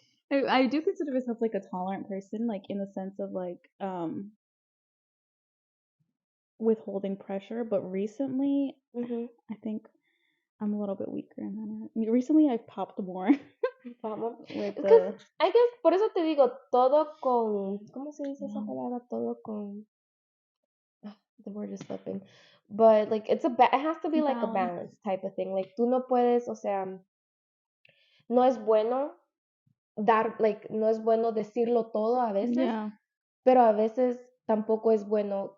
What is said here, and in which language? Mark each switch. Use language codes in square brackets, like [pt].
[en] I do consider myself like a tolerant person, like in the sense of like withholding pressure. But recently, Mhm. I think I'm a little bit weaker in that. I mean, recently I've popped more [es] Vamos. [en] with Because the I guess, [es] por eso te digo, todo con, ¿cómo se dice esa palabra? Todo con, [en] the word is slipping. But like it has to be like a balance. balance type of thing. [es] Like tú no puedes, o sea, no es bueno [en] like, [es] no es bueno decirlo todo a veces, [en] Yeah. [es] pero a veces tampoco es bueno